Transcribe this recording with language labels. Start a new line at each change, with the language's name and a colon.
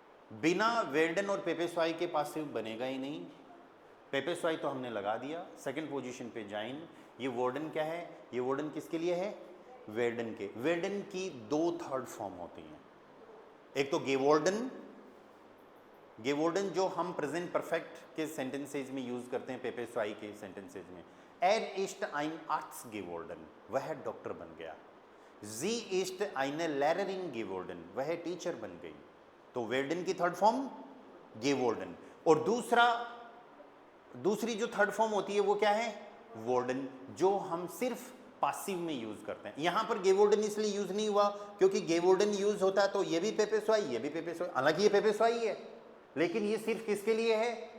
Hindi: बिना वेर्डन और पेपेस्वाई के पासिव बनेगा ही नहीं। पेपेस्वाई तो हमने लगा दिया, सेकंड पोजीशन पे जाइन। ये वोर्डन क्या है? ये वोर्डन किसके लिए है? वेर्डन के। वेर्डन की दो थर्ड फॉर्म होती हैं, एक तो गेवोर्डन, गेवोर्डन जो हम प्रेजेंट परफेक्ट के सेंटेंसेज में यूज करते हैं, पेपेस्वाई के सेंटेंसेज में।
German: Er ist ein Arzt geworden,
Hindi: वह डॉक्टर बन गया।
German: Sie ist eine Lehrerin geworden,
Hindi: वह टीचर बन गई। तो वेर्डन की थर्ड फॉर्म गेवोर्डन, और दूसरी जो थर्ड फॉर्म होती है वो क्या है? वोर्डन, जो हम सिर्फ पासिव में यूज करते हैं। यहां पर गेवोर्डन इसलिए यूज नहीं हुआ क्योंकि गेवोर्डन यूज होता है तो ये भी पेपेस्वाई, ये भी पेपेस्वाई, हालांकि ये पेपेस्वाई है लेकिन ये सिर्फ किसके लिए है?